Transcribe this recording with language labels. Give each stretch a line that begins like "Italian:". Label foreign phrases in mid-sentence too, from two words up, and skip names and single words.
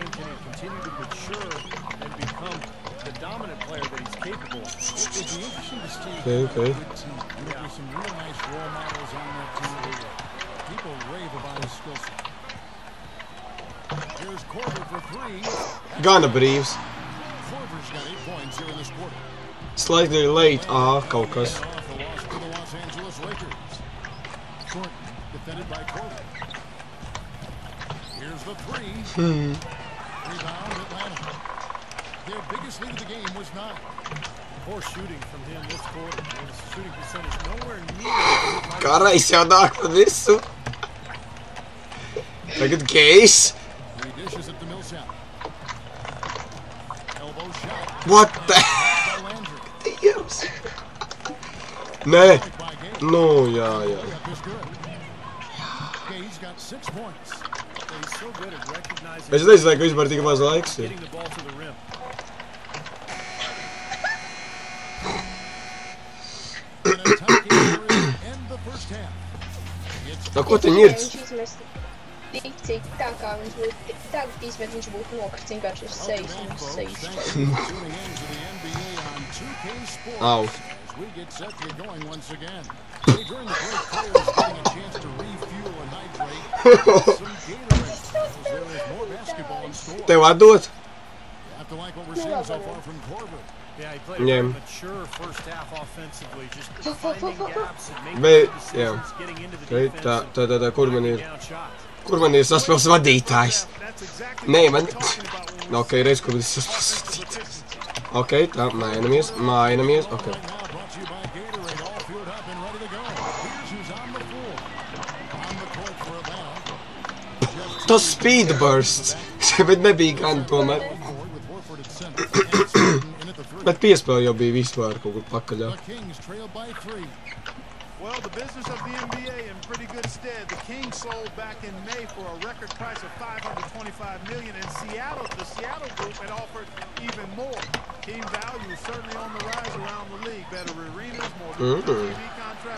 English: Can he continue to mature and become the dominant player that he's capable of? It would be interesting to see Okay. a good team. There's some real nice role models on that team. People rave about his skill set. Here's Korver for three.
Latvian: Gana brīvs.
English: Korver's got 8 points here in this quarter. Slightly late.
Latvian: Kaut kas.
English: Off a loss for the Los Angeles Lakers. Short, defended by Korver. Here's the three. Rebound Atlanta. Their biggest lead of the game was 9. Poor shooting from him this quarter. His shooting percentage nowhere near.
Latvian: Karais jau nāk par visu. Tagad Gejs.
English: 3 dishes at the Millsap. Elbow shot. What the? By Landry.
Latvian: Dievs. Nē.
English: By Gay.
Latvian: Nu, jā.
English: Layup is good. Gay's got 6 points. He's so good at recognizing
Latvian: Es nezinu, ka vispār tik maz laiks ir.
English: getting the ball to the rim. An attacking area end the first half. It's
Latvian: No, ko tu ņirc? Viņš izmest tik, cik tā kā viņš būtu, tagad izmet viņš būtu nokrits vienkārši uz sejas un uz sejas.
English: Thank you for tuning in to the NBA on 2K Sports. Ow. As we get set to get going once again. Hey, during the break, players getting a chance to refuel and hydrate. Some Gatorade. As there is more basketball in store.
Latvian: Tev atdot?
English: You have to like what we're seeing so far from Korver. Yeah, he played a Yeah. very mature first half offensively, just finding gaps and making
Latvian: Bet,
English: good decisions, getting into the Okay, defense,
Latvian: tā, kur man ir?
English: knocking down shots.
Latvian: Kur man ir saspēles vadītājs?
English: That's exactly
Latvian: Nē,
English: what
Latvian: man...
English: we're talking about when we're
Latvian: Ok, redz, kur ir saspēles vadītājs. Ok, tā, mainamies, ok.
English: Right now brought to you by Gatorade, all fueled up and ready to go. Here's who's on the floor. On the court for Atlanta.
Latvian: Tas
English: speed bursts.
Latvian: Bet nebija gan tomēr.
English: Forward with Horford at center. And Sutton in at the three.
Latvian: Bet piespēle jau bija vispār kaut kur pakaļā.
English: The Kings trail by 3. Well, the business of the NBA in pretty good stead. The Kings sold back in May for a record price of $525 million, and the Seattle group had offered even more. Team value is certainly on the rise around the league. Better arenas, more TV contract.